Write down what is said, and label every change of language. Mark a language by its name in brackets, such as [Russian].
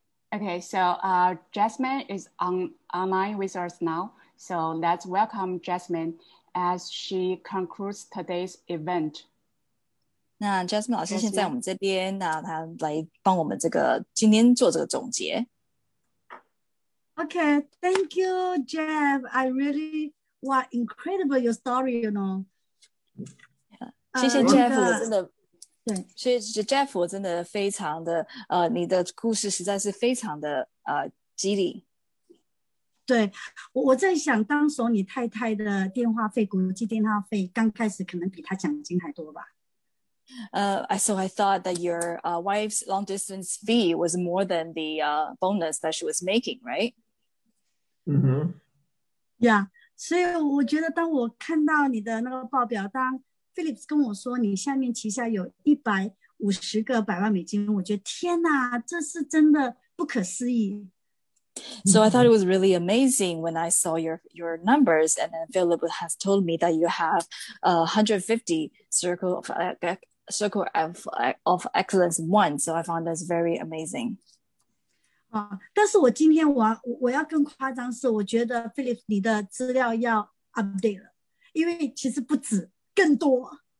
[English] Okay, so Jasmine is online with us now. So let's welcome Jasmine as she concludes today's event. [Chinese] 那 Jasmine 老师现在我们这边，那她来帮我们今天做这个总结。 [English] Okay, thank you, Jeff. I really, incredible your story, you know. [Chinese] 谢谢 Jeff， 我真的对，谢谢 Jeff， 我真的非常的你的故事实在是非常的激励。对，我在想，当时你太太的电话费，国际电话费刚开始可能比她奖金还多吧 [English] ？So I thought that your wife's long distance fee was more than the bonus that she was making, right? Yeah. [Chinese] 所以我觉得，当我看到你的那个报表，当 Phillips 跟我说你下面旗下有150个100万美金，我觉得天哪，这是真的不可思议。 [English] So I thought it was really amazing when I saw your numbers, and then Philip has told me that you have 150 circle of circle of excellence one. So I found this very amazing. [Chinese] 但是我今天我要更夸张是，我觉得 Philip 你的资料要 update 了，因为其实不止，更多。